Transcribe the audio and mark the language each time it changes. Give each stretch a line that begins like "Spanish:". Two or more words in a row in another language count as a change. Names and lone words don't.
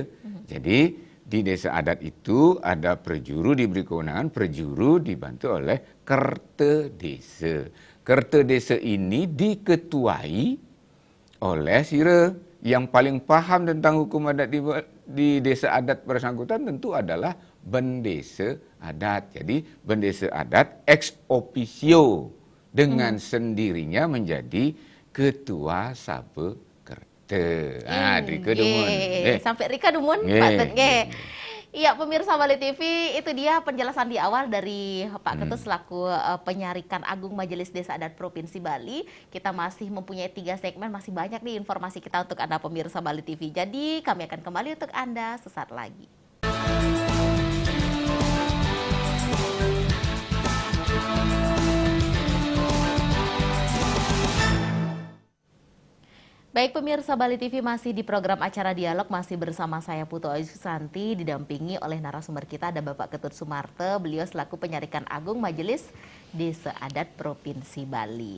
Indonesian: Jadi di desa adat itu ada prejuru diberi kewenangan, prejuru dibantu oleh Kerte Desa. Kerte Desa ini diketuai oleh yang paling paham tentang hukum adat di desa adat bersangkutan tentu adalah bendesa adat. Jadi bendesa adat ex officio dengan sendirinya menjadi ketua Sabe Kerte. Rika Dumun. Sampai Rika Dumun, Pak Tut. Iya, pemirsa Bali TV, itu dia penjelasan di awal dari Pak Ketut selaku Penyarikan Agung Majelis Desa Adat Provinsi Bali. Kita masih mempunyai 3 segmen, masih banyak nih informasi kita untuk Anda pemirsa Bali TV. Jadi kami akan kembali untuk Anda sesaat lagi. Baik pemirsa Bali TV, masih di program acara dialog, masih bersama saya Putu Ayu Susanti, didampingi oleh narasumber kita ada Bapak Ketut Sumarte, beliau selaku Penyarikan Agung Majelis Desa Adat Provinsi Bali.